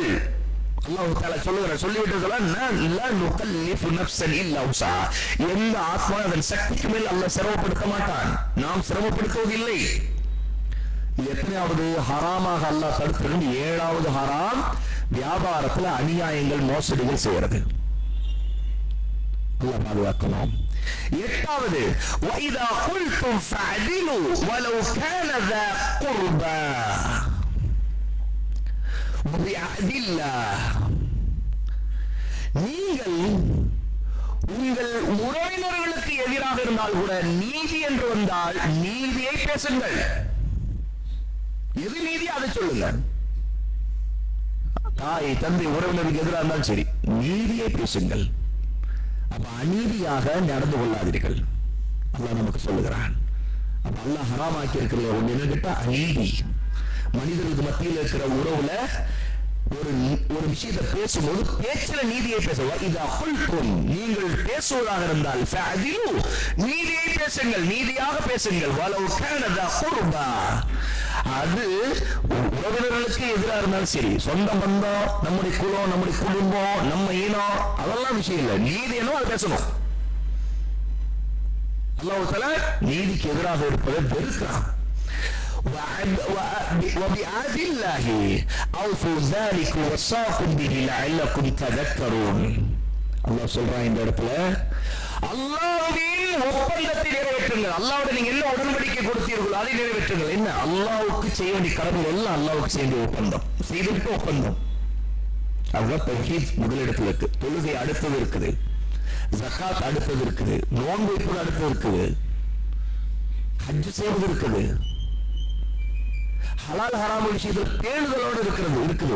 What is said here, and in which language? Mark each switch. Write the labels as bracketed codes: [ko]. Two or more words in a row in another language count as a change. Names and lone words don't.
[ta] அல்லாஹ் தஆலா சொல்லுகிறார், சொல்லிவிட்டு எந்த ஆத்மா அதன் சக்திக்கு மேல் அல்லாஹ் சிரமப்படுத்த மாட்டான். நாம் சிரமப்படுத்துவதில்லை. எத்தனையாவது ஹராமாக அல்லாஹ் தடுக்கிறது? 7வது ஹராம், வியாபாரத்தில் அநியாயங்கள், மோசடிகள் செய்யறது. அல்லாஹ் பாதுகாக்கணும். 8வது, [ar] وَإِذَا قُلْتُمْ فَاعْدِلُوا وَلَوْ كَانَ ذَا قُرْبَى وَبِعَهْدِ اللَّهِ. [ta] நீங்கள் உங்கள் உறவினர்களுக்கு எதிராக இருந்தால் கூட நீதி என்று வந்தால் நீதியை பேசுங்கள். எது நீதி அதை சொல்லுங்க. தாய் தந்தை உறவினருக்கு எதிராக இருந்தாலும் சரி, நீதியை பேசுங்கள். அப்ப அநீதியாக நடந்து கொள்ளாதீர்கள். அல்லாஹ் நமக்கு சொல்லுகிறான். அப்ப அல்லாஹ் ஹராமாக்கி இருக்கிற ஒண்ணு என்ன கேட்டா அநீதி. மனிதர்களுக்கு மத்தியில் இருக்கிற உறவுல ஒரு விஷயத்தை பேசும்போது பேச்சில நீதியை பேசுவோம். இது அகுல்கும், நீங்கள் பேசுவதாக இருந்தால் நீதியை பேசுங்கள், நீதியாக பேசுங்கள். [ar] ولو كان ذا قربى, [ta] அது உறவினர்களுக்கு எதிராக இருந்தாலும் சரி, சொந்த பந்தம், நம்முடைய குலம், நம்முடைய குடும்பம், நம்ம இனம், அதெல்லாம் விஷயம் இல்லை. நீதி என்ன அது பேசணும். அல்லாஹ் தஆலா நீதிக்கு எதிராக இருப்பதை வெறுக்கிறான். [ar] وبعهد الله أوفوا ذلك وصاكم به لعلكم تذكرون. [ta] அல்லாஹ் சொல்றான் இந்த இடத்துல, அல்லாஹ்வின் ஒப்பந்தத்தை நிறைவேற்றுங்கள். அல்லாஹ்வோட நீங்க என்ன உடன்படிக்கை கொடுத்தீர்களோ அதை நிறைவேற்றுங்கள். என்ன அல்லாஹ்வுக்கு செய்ய வேண்டிய கடமை எல்லாம் அல்லாஹ்வுக்கு செய்ய வேண்டிய ஒப்பந்தம், செய்திருக்க ஒப்பந்தம். அதுதான் தௌஹீத் முதலிடத்தில் இருக்கு. தொழுகை அடுத்தது இருக்குது, ஜகாத் அடுத்தது இருக்குது, நோன்பு வைப்பது அடுத்தது இருக்குது, ஹஜ் செய்வது இருக்குது, ஹலால் ஹராம் விஷயத்தில் பேணுதலோடு இருக்குது.